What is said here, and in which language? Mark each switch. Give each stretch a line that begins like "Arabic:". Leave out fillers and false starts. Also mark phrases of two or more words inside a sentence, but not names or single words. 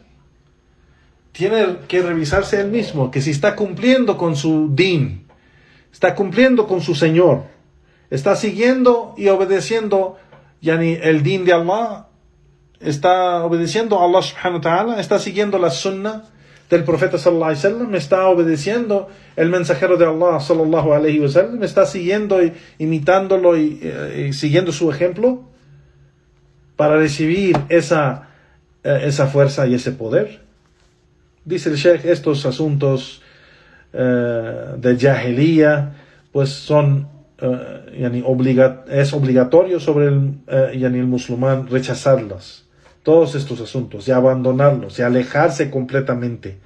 Spanish: Tiene que revisarse a él mismo, que si está cumpliendo con su din, está cumpliendo con su Señor, está siguiendo y obedeciendo el din de Allah, está obedeciendo a Allah
Arabic: سبحانه وتعالى,
Spanish: está siguiendo la sunnah del profeta
Arabic: صلى الله عليه وسلم,
Spanish: está obedeciendo el mensajero de Allah
Arabic: صلى الله عليه وسلم,
Spanish: está siguiendo y imitándolo y siguiendo su ejemplo para recibir esa fuerza y ese poder. Dice el Sheikh, estos asuntos de jahiliya pues son es obligatorio sobre el musulmán rechazarlos, todos estos asuntos, y abandonarlos, y alejarse completamente.